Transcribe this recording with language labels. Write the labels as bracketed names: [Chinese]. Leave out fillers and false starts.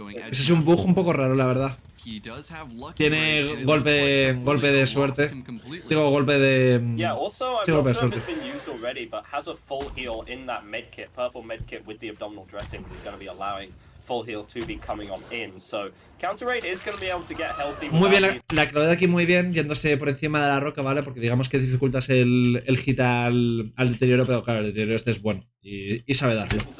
[Spanish] Ese es un bug un poco raro, la verdad. Tiene golpe de suerte. Digo, golpe de... [English] Yeah, also I'm not sure if it's been used already, but has a full heal in that medkit. Purple medkit with the abdominal dressings is going to be allowing full heal to be coming on in. So counter raid is going to be able to get healthy. [Spanish] Muy bien, la clave de aquí muy bien, yéndose por encima de la roca, ¿vale? Porque digamos que dificultas el hit al deterioro, pero claro, el deterioro este es bueno y sabe darle.